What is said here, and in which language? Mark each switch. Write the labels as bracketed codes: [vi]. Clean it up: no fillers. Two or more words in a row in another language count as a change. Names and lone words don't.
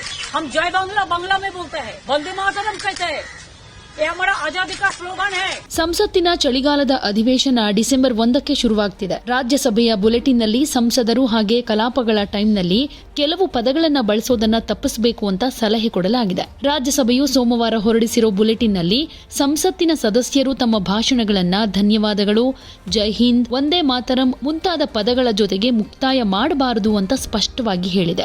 [hi] हम [bn] জয় বাংলা [hi] बांग्ला में बोलते हैं, वंदे मातरम कहते हैं, ये हमारा आजादी का स्लोगन है। [kn] ಸಂಸತ್ತಿನ ಚಳಿಗಾಲದ ಅಧಿವೇಶನ ಡಿಸೆಂಬರ್ 1ಕ್ಕೆ ಶುರುವಾಗ್ತಿದೆ. ರಾಜ್ಯಸಭೆಯ ಬುಲೆಟಿನ್ನಲ್ಲಿ ಸಂಸದರು ಹಾಗೆ ಕಲಾಪಗಳ ಟೈಮ್ನಲ್ಲಿ ಕೆಲವು ಪದಗಳನ್ನ ಬಳಸೋದನ್ನ ತಪ್ಪಿಸಬೇಕು ಅಂತ ಸಲಹೆ ಕೊಡಲಾಗಿದೆ. ರಾಜ್ಯಸಭೆಯು ಸೋಮವಾರ ಹೊರಡಿಸಿರೋ ಬುಲೆಟಿನ್ನಲ್ಲಿ ಸಂಸತ್ತಿನ ಸದಸ್ಯರು ತಮ್ಮ ಭಾಷಣಗಳನ್ನ ಧನ್ಯವಾದಗಳು, [hi] जय हिंद, [kn] ವಂದೇ ಮಾತರಂ ಮುಂತಾದ ಪದಗಳ ಜೊತೆಗೆ ಮುಕ್ತಾಯ ಮಾಡಬಾರದು ಅಂತ ಸ್ಪಷ್ಟವಾಗಿ ಹೇಳಿದೆ.